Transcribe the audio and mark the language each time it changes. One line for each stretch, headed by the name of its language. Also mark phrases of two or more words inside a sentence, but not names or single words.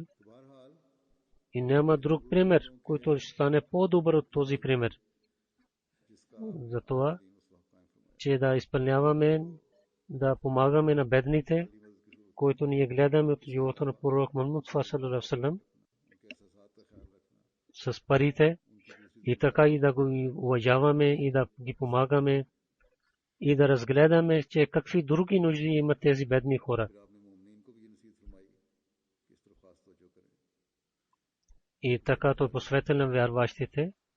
Bulgarian: И няма друг пример, който ще стане по-добър от този пример. Затова, че да изпълняваме, да помагаме на бедните, които ние гледаме от живота на пророк Мухаммад Мустафа
Arabic: صلى الله عليه وسلم,
Bulgarian: с парите, и така и да го уважаваме и да ги помагаме и да разгледаме, че какви други нужди имат тези бедни хора. И така той посветил на вярващите.